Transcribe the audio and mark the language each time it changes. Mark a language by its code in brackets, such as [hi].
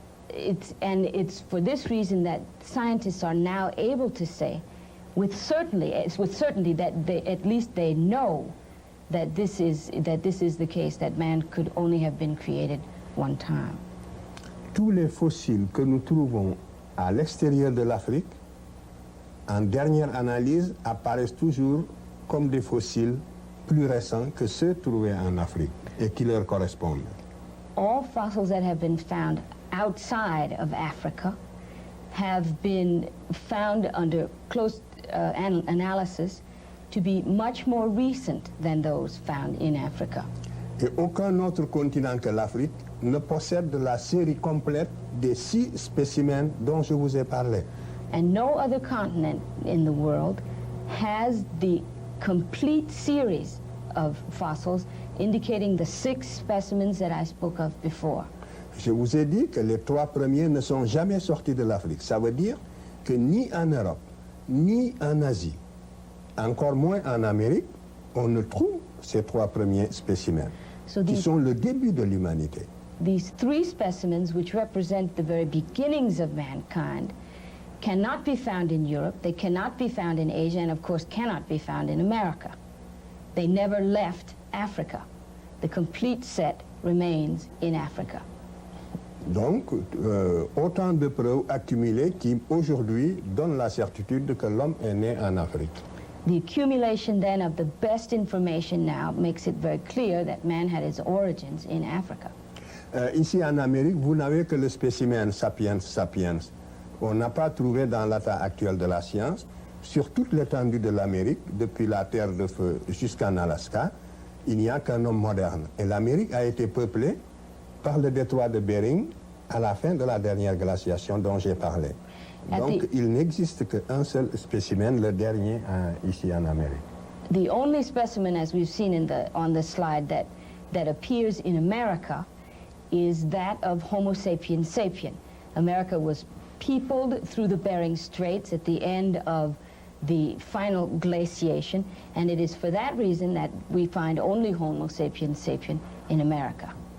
[en] It's for this reason that scientists are now able to say with certainty that they know that this is the case, that man could only have been created one time. [fr] Tous les fossiles que nous trouvons à l'extérieur de l'Afrique, en dernière analyse, apparaissent toujours comme des fossiles plus récents que ceux trouvés en Afrique et qui leur correspondent. [en] All fossils that have been found outside of Africa have been found under close analysis to be much more recent than those found in Africa. [fr] Et aucun autre continent que l'Afrique ne possède la série complète des six spécimens dont je vous ai parlé. [en] And no other continent in the world has the complete series of fossils indicating the six specimens that I spoke of before. [fr] Je vous ai dit que les trois premiers ne sont jamais sortis de l'Afrique. Ça veut dire que ni en Europe, ni en Asie, encore moins en Amérique, on ne trouve ces trois premiers spécimens, qui sont le début de l'humanité. [en] These three specimens, which represent the very beginnings of mankind, cannot be found in Europe, they cannot be found in Asia, and of course cannot be found in America. They never left Africa. The complete set remains in Africa. [fr] Donc, autant de preuves accumulées qui aujourd'hui donnent la certitude que l'homme est né en Afrique. [en] The accumulation then of the best information now makes it very clear that man had his origins in Africa. [fr] Ici en Amérique, vous n'avez que le spécimen Sapiens sapiens. On n'a pas trouvé dans l'état actuel de la science, sur toute l'étendue de l'Amérique, depuis la Terre de Feu jusqu'en Alaska, il n'y a qu'un homme moderne. Et l'Amérique a été peuplée par le détroit de Bering à la fin de la dernière glaciation dont j'ai parlé. Donc, il n'existe qu'un seul spécimen, le dernier ici en Amérique. [en] The only specimen, as we've seen in the on the slide, that appears in America is that of Homo sapiens sapiens. America was peopled through the Bering Straits at the end of the final glaciation, and it is for that reason that we find only Homo sapiens sapiens in America.